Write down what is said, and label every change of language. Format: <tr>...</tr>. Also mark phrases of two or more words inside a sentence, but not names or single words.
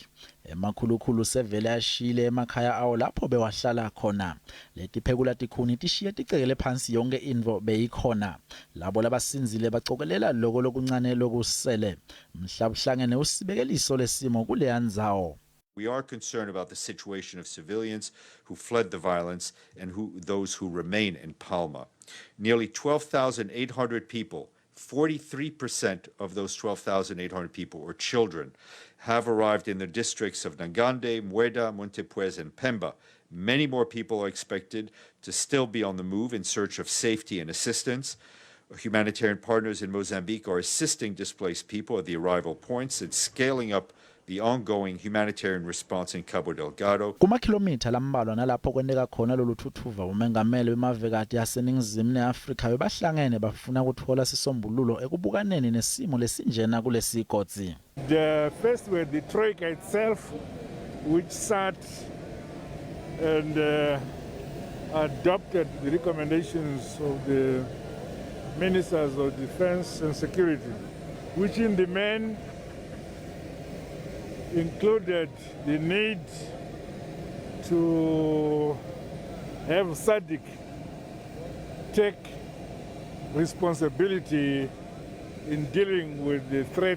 <ss>Emakhulukhulu sevele yashile emakhaya awo lapho bewahlala khona. Letiphekula tikhuni tishiye ticekele phansi yonke intfo beyikhona. Labo labasinzile bacokelela loko lokuncane lokusele. Mhlabuhlangene usibekeliso lesimo kuleya ndzawo.</ss> <en>We are concerned about the situation of civilians who fled the violence and those who remain in Palma. Nearly 12,800 people, 43% of those 12,800 people, or children, have arrived in the districts of Nangande, Mueda, Montepuez, and Pemba. Many more people are expected to still be on the move in search of safety and assistance. Humanitarian partners in Mozambique are assisting displaced people at the arrival points and scaling up the ongoing humanitarian response in Cabo Delgado.</en> <ss>Kumakhilomitha lambalwa nalapho kwendeka khona lolu thuthuva wabomengameli bemavekati aseningizimu neAfrica bebahlangene bafuna ukuthola sisombululo ekubukaneni nesimo lesinjena kulesigodzi.</ss> <en>The first were the Troika itself, which sat and adopted the recommendations of the ministers of defense and security, which in the main included the need to have SADC take responsibility in dealing with the threat.</en>